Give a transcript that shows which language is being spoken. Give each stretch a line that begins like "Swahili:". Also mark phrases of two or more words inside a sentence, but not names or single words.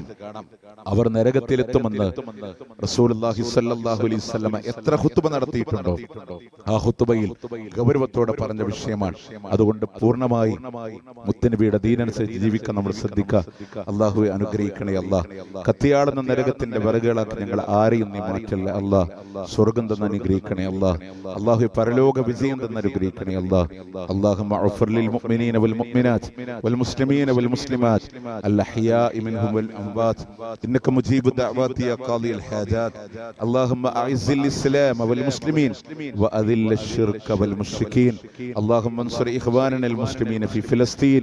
Malayalam: അവർ നരകത്തിലെത്തുമെന്ന്
Arabic: رسول الله صلى الله عليه وسلم
Malayalam: എത്ര ഖുത്ബ നടത്തിയിട്ടുണ്ടോ ആ ഖുത്ബയിൽ ഗൗരവത്തോടെ പറഞ്ഞ വിഷയമാണ്. അതുകൊണ്ട് പൂർണ്ണമായി മുത്തനബിയുടെ ദീനനുസരിച്ച് ജീവിക്കാൻ നമ്മൾ ശ്രദ്ധിക്കുക. അള്ളാഹുവെ അനുഗ്രഹിക്കണേ അല്ലാ. കത്തിയാളുന്ന നരകത്തിന്റെ വിറകുകളാക്കി ഞങ്ങൾ ആരെയും നീ മാറ്റല്ല അല്ലാ. സ്വർഗം തന്നെ അനുഗ്രഹിക്കണേ അല്ലാ. അള്ളാഹുവെ പരലോക വിജയം തന്നെ അനുഗ്രഹിക്കണേ അല്ലാ.
Arabic: اللهم اغفر للمؤمنين والمؤمنات والمسلمين والمسلمات الأحياء منهم والأموات إنك مجيب الدعوات يا قاضي الحاجات. اللهم أعز الإسلام والمسلمين وأذل الشرك والمشركين. اللهم انصر إخواننا المسلمين في فلسطين.